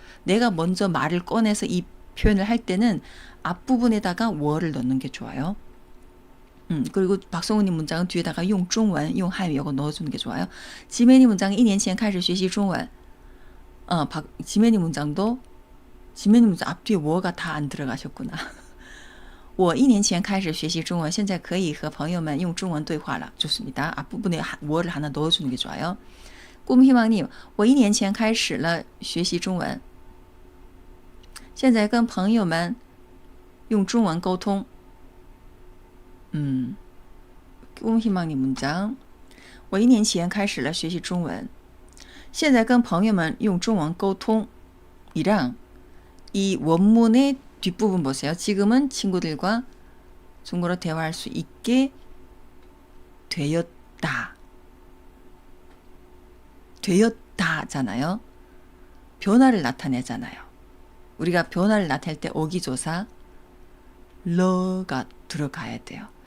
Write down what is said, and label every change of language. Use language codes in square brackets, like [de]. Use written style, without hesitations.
[ko] 내가 먼저 말을 꺼내서 이 표현을 할 때는 앞부분에다가 我를 넣는 게 좋아요. 그리고 박성훈님 문장은 뒤에다가 用中文用汉语 이거 넣어주는 게 좋아요. 지메니 문장은 [zh] 1年前开始学习中文 [ko] 지메니 문장 앞뒤에 我가 다 안 들어가셨구나. [zh] 我1年前开始学习中文现在可以和朋友们用中文对话了 [ko] 좋습니다. 앞부분에 我를 하나 넣어주는 게 좋아요. 꿈희망님 [zh] 我1年前开始了学习中文现在跟朋友们用中文沟通 [ko] 꿈희망님 문장 我1年前开始了学习中文现在跟朋友们用中文沟通 이랑 이 원문의 뒷부분 보세요. 지금은 친구들과 중국어로 대화할 수 있게 되었다. 되었다잖아요. 변화를 나타내잖아요. 우리가 변화를 나타낼 때 어기조사 러가 들어가야 돼요.